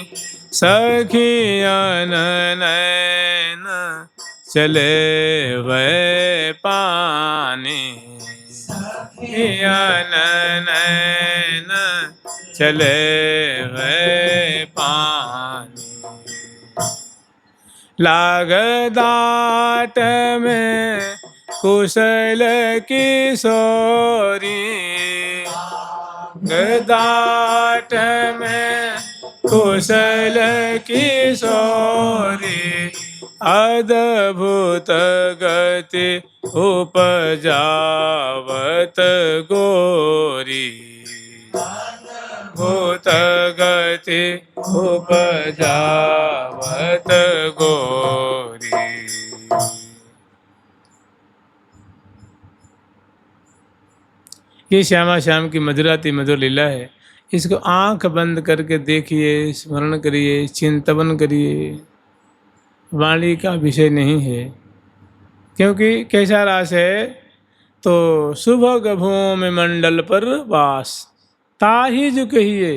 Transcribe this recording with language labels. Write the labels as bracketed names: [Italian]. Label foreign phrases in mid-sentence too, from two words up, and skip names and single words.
[Braj] सखियन नैन चले वे पानी, सखियन नैन चले वे पानी। लाग दाट में कुशल किशोरी, दाट में कुशल किशोरी, अद्भुत गति उपजावत गोरी, भूत गति उपजावत गोरी। [Hindi] ये श्यामा श्याम की मधुराति मधुर लीला है। इसको आंख बंद करके देखिए, स्मरण करिए, चिंतन करिए। वाणी का विषय नहीं है, क्योंकि कैसा रास है? [Braj] तो सुभग भूमि मंडल पर वास, ताहि जो कहिए।